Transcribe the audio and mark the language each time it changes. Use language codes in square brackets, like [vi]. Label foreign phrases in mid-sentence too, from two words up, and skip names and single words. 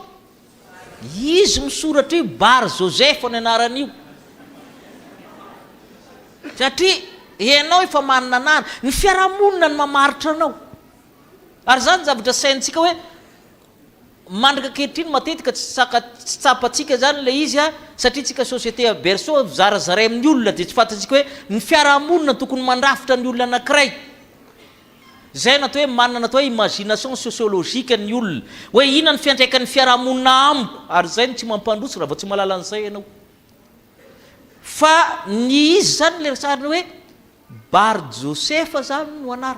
[mg] Izy misoratra io Bar Joseph ny anaran'io. Satria ianao efa manana anarana, ny fiarahamonina ny mamaritra anao. Ary zany zavatra saintsika hoe mandrika ankehitriny matetika tsy tsapatsika zany le izy a, satria tsika [fr] société à berceau [mg] zarazaray amin'ny olona dia tsy fantatsika hoe ny fiarahamonina tokony mandrafitra ny olona anankiray. Zay natao hoe manana natao hoe [fr] imagination sociologique [mg] ny olona hoe inona ny fiantraikan'ny fiarahamonina amiko, ary zay no tsy mampandroso raha vao tsy mahalala an'izay ianao. Fa ny izy zany le resarina hoe Bar Joseph zany no anara.